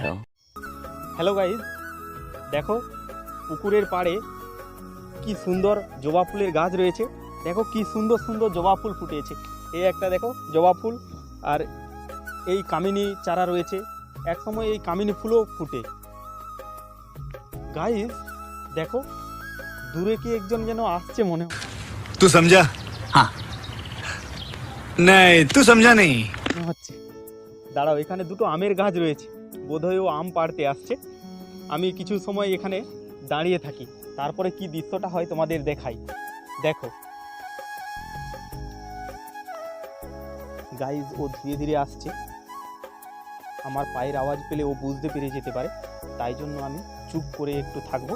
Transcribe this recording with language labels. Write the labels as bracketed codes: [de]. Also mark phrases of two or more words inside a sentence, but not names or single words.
[bn] হ্যালো গাইজ, দেখো পুকুরের পাড়ে কি সুন্দর জবা ফুলের গাছ রয়েছে। দেখো কি সুন্দর সুন্দর জবা ফুল ফুটেছে। এই একটা দেখো জবা ফুল, আর এই কামিনী চারা রয়েছে। এক সময় এই কামিনী ফুলও ফুটে। গাইজ দেখো দূরে কি একজন যেন আসছে মনে [hi] तू समझा? हाँ नहीं तू समझा नहीं। [bn] হচ্ছে। দাঁড়াও, এখানে দুটো আমের গাছ রয়েছে, বোধহয় ও আম পাড়তে আসছে। আমি কিছু সময় এখানে দাঁড়িয়ে থাকি, তারপরে কি দৃশ্যটা হয় তোমাদের দেখাই। দেখো গাইজ ও ধীরে ধীরে আসছে, আমার পায়ের আওয়াজ পেলে ও বুঝতে পেরে যেতে পারে, তাই জন্য আমি চুপ করে একটু থাকবো।